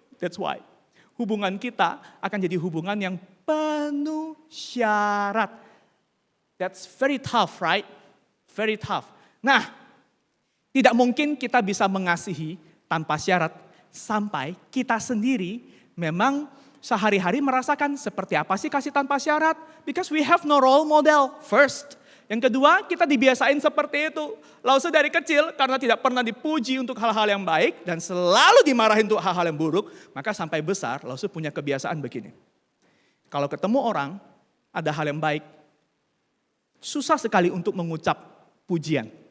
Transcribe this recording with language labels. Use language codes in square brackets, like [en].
[en] That's why [id] hubungan kita akan jadi hubungan yang penuh syarat. [en] That's very tough, right? Very tough. [id] Nah, tidak mungkin kita bisa mengasihi tanpa syarat sampai kita sendiri memang sehari-hari merasakan seperti apa sih kasih tanpa syarat. [en] Because we have no role model first. [id] Yang kedua, kita dibiasain seperti itu. Lause dari kecil karena tidak pernah dipuji untuk hal-hal yang baik dan selalu dimarahin untuk hal-hal yang buruk, maka sampai besar Lause punya kebiasaan begini. Kalau ketemu orang, ada hal yang baik, susah sekali untuk mengucap pujian.